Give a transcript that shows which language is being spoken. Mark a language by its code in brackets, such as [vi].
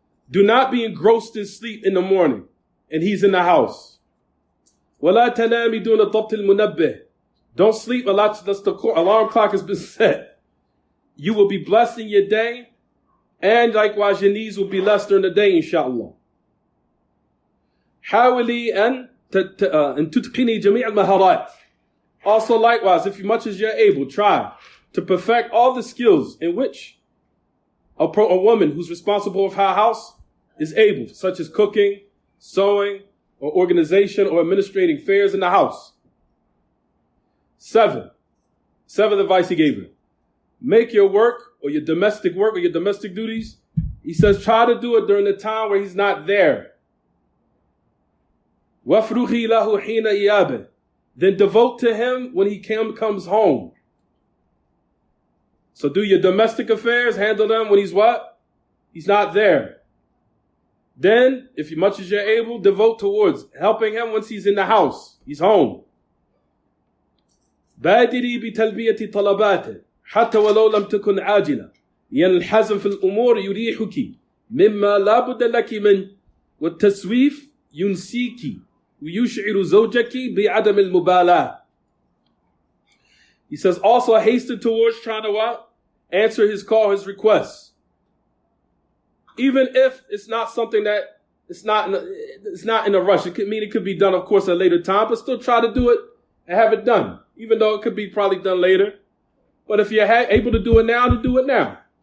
[en] Do not be engrossed in sleep in the morning and he's in the house. [ar] وَلَا تَنَامِ دُونَ ضَبْطِ الْمُنَبِّهِ. [en] Don't sleep unless the alarm clock has been set. You will be blessed in your day, and likewise your needs will be less during the day, inshallah. [ar] حاولي أن تتقني جميع المهارات. [en] Also likewise, if much as you're able, try to perfect all the skills in which a woman who's responsible for her house is able, such as cooking, sewing, or organization, or administrating affairs in the house. 7. Seventh advice he gave her. Make your work or your domestic duties. He says try to do it during the time where he's not there. [ar] وَافْرُغِي لَهُ حِينَ إِيَابِهِ. [en] Then devote to him when he comes home. So do your domestic affairs, handle them when he's what? He's not there. Then, if much as you're able, devote towards helping him once he's in the house. He's home. [ar] بادري بتلبية طلباته حتى ولو لم تكن عاجلة لأن الحزم في الأمور يريحك مما لا بد لك من والتسويف ينسيك ويشعر زوجك بعدم المبالاة. [en] He says also hasten towards trying to what? Answer his call, his requests. Even if it's not something that it's not in a rush. It could be done, of course, at a later time, but still try to do it and have it done. Even though it could be probably done later. But if you're able to do it now, to do it now.